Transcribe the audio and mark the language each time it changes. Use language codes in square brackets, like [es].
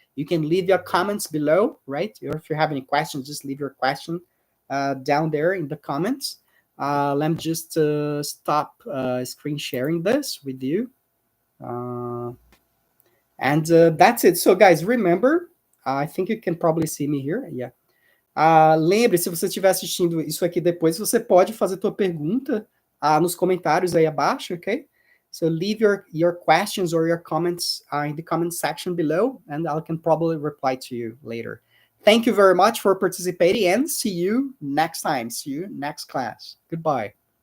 [en] You can leave your comments below, right? Or if you have any questions, just leave your question down there in the comments. Let me just stop screen sharing this with you. And that's it. So, guys, remember, I think you can probably see me here. Yeah. [pt] Lembre, se você estiver assistindo isso aqui depois, você pode fazer tua pergunta nos comentários aí abaixo, ok? [en] So leave your questions or your comments in the comment section below, and I can probably reply to you later. Thank you very much for participating, and see you next time. See you next class. Goodbye.